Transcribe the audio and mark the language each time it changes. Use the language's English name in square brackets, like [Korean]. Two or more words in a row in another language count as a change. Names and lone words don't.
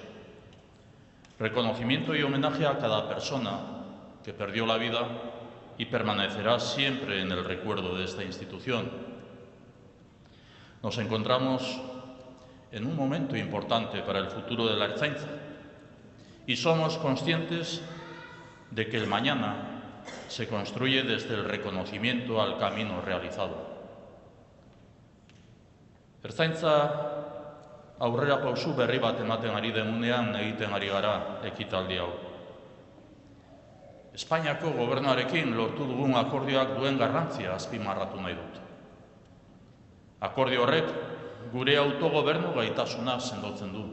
[Spanish] Reconocimiento y homenaje a cada persona que perdió la vida y permanecerá siempre en el recuerdo de esta institución. Nos encontramos en un momento importante para el futuro de la Ertzaintza y somos conscientes de que el mañana se construye desde el reconocimiento al camino realizado. [Basque] Ertzaintza aurrera pausu berri bat ematen ari denunean egiten ari gara ekitaldi hau. Espainiako gobernuarekin lortu dugun akordioak duen garrantzia azpimarratu nahi dut. Akordio horrek gure autogobernu gaitasuna sendotzen du.